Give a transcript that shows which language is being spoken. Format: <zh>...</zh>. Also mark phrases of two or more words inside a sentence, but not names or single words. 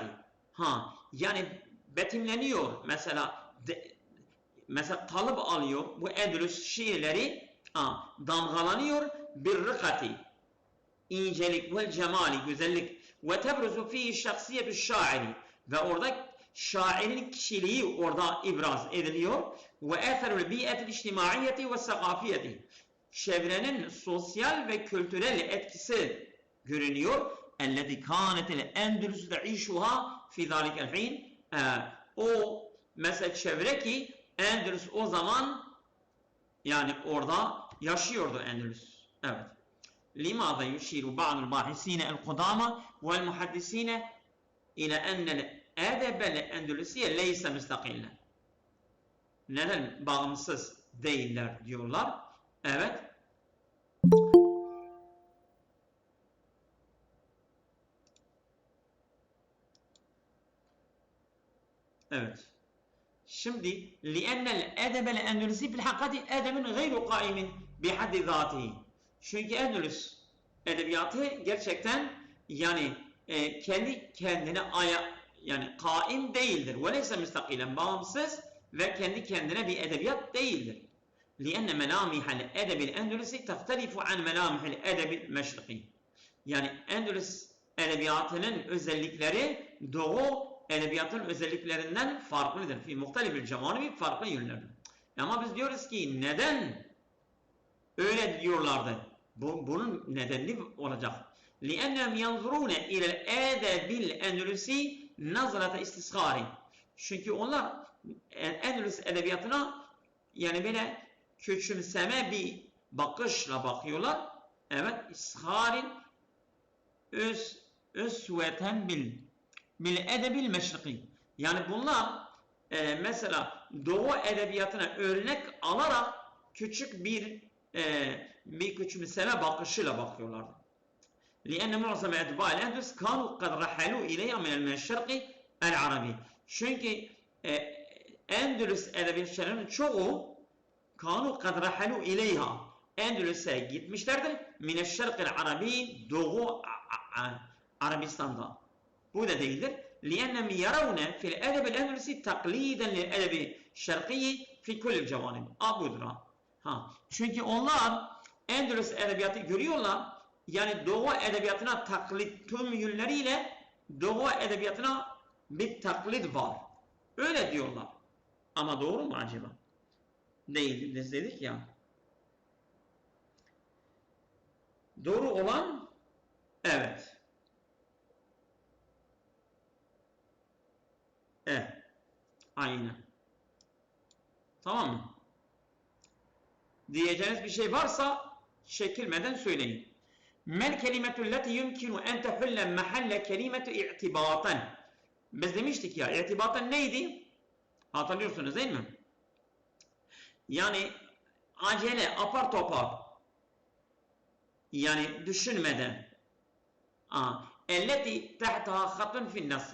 <tr>Yani betimleniyor mesela kalıp alıyor bu Endülüs şiirleri damgalanıyor bir rıkati incelik ve cemali güzellik ve</tr> <ar>تبرز فيه شخصية الشاعر</ar> <tr>ve orada şairin kişiliği orada ibraz ediliyor ve</tr> <ar>أثر البيئة الاجتماعية والثقافية</ar> <tr>çevrenin sosyal ve kültürel etkisi görünüyor.</tr> <ar>التي كانت الأندلس تعيشها في ذلك الحين</ar> <tr>o mesela çevre ki Endülüs o zaman yani orada yaşıyordu Endülüs. Evet.</tr> <ar>لماذا يشير بعض الباحثين القدامى والمحدثين إلى أن الأدب الأندلسي ليس مستقلا.</ar> <tr>Neden bağımsız değiller diyorlar? Evet. Evet.</tr> <ar>Şimdi لأن الأدب الأندلسي في الحقيقة أدب غير قائم بحد ذاته.</ar> <tr>Çünkü Endülüs edebiyatı gerçekten yani kendi kendine yani kaim değildir.</tr> <ar>وَلَيْسَ مُسْتَقِيلًا</ar> <tr>bağımsız ve kendi kendine bir edebiyat değildir.</tr> <ar>لِأَنَّ مَلَامِحَ الْاَدَبِ الْاَنْدُلُسِ تَخْتَلِفُ عَنْ مَلَامِحِ الْاَدَبِ الْمَشْرِقِينَ.</ar> <tr>Yani Endülüs edebiyatının özellikleri Doğu edebiyatın özelliklerinden farklıdır.</tr> <ar>في مختلف الجوانب</ar> <tr>farklı yönlerdir. Ama biz diyoruz ki neden öyle diyorlardı? Bunun nedeni olacak.</tr> <ar>لِأَنَّهُمْ يَنْظُرُونَ اِلَى الْاَدَبِ الْاَنْدُلُسِ نَظْرَةَ istisgari.</ar> <tr>Çünkü onlar Endülüs edebiyatına yani böyle küçümseme bir bakışla bakıyorlar.</tr> <ar>Evet, استصغارا أسوة بالأدب المشرقي.</ar> <tr>Yani bunlar mesela Doğu edebiyatına örnek alarak küçük bir küçümseme bakışıyla bakıyorlardı.</tr> <ar>لأن معظم أتباع الأندلس كانوا قد رحلوا إليها من الشرق العربي.</ar> <tr>Çünkü Endülüs edebiyatçılarının çoğu</tr> <ar>كانوا قد رحلوا إليها</ar> <tr>Endülüs'e gitmişlerdir.</tr> <ar>من الشرق العربي</ar> <tr>Doğu Arabistan'da. Bu da değildir.</tr> <ar>لأنهم يرون في الأدب الأندلسي تقليدا للأدب الشرقي في كل الجوانب.</ar> <tr>Budur. Çünkü onlar Endülüs edebiyatı görüyorlar. Yani Doğu edebiyatına taklit tüm yönleriyle Doğu edebiyatına bir taklit var. Öyle diyorlar. Ama doğru mu acaba? Değil. Biz dedik ya. Doğru olan evet. Evet. Aynen. Tamam mı? Diyeceğiniz bir şey varsa çekilmeden söyleyin.</tr> <ar>ما الكلمة التي يمكن أن تحل محل كلمة اعتباطا.</ar> <tr>Biz demiştik ya, irtibatın neydi? Hatırlıyorsunuz değil mi? Yani acele, apar topar. Yani düşünmeden.</tr> <ar>التي تحتها خط في النص.</ar>